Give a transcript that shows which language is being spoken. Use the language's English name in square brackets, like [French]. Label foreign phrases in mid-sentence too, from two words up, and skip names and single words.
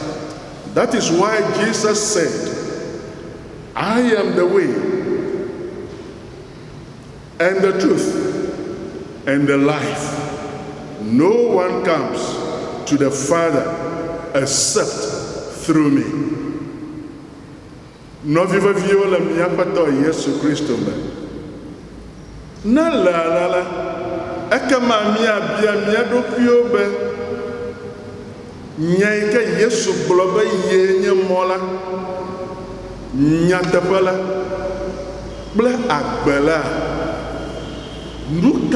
[English] That is why Jesus said, I am the way and the truth and the life. No one comes to the Father except through me. [Ewe] Novivavio la miapato Yesu Christo me. Na la ekema miabia mia ɖokuiwo be nya yi ke Yesu gblɔ be yee nye mɔ la, nyateƒe la kple agbe la, nu ka